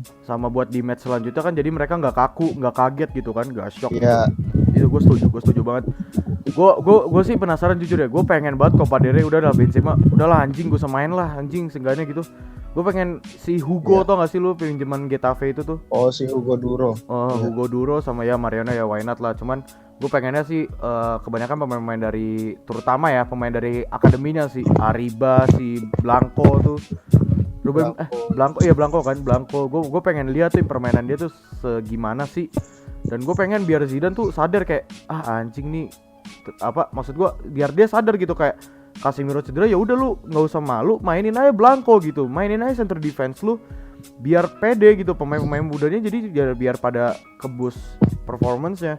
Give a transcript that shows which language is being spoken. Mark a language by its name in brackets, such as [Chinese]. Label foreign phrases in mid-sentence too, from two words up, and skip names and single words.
[Indonesian] Sama buat di match selanjutnya kan, jadi mereka nggak kaku, nggak kaget gitu kan, nggak shock. Iya. Itu gue setuju banget. Gue sih penasaran jujur ya, gue pengen banget Copa del Rey udahlah Benzema, udahlah anjing gue semain lah anjing seenggaknya gitu. Gue pengen si Hugo, tau gak sih lu pinjaman Getafe itu tuh? Oh, si Hugo Duro. Hugo Duro sama ya Mariano ya, [English] why not [Indonesian] lah. Cuman gue pengennya sih kebanyakan pemain-pemain dari, terutama ya pemain dari akademinya, si Ariba, si Blanco tuh. Blanco kan. Gue pengen lihat tuh permainan dia tuh segimana sih. Dan gue pengen biar Zidane tuh sadar kayak anjing nih, maksud gue biar dia sadar gitu kayak Casemiro cedera, ya udah lu nggak usah malu, mainin aja Blanco gitu, mainin aja [English] center defense [Indonesian] lu, biar pede gitu pemain-pemain mudanya, jadi biar pada kebus performance-nya.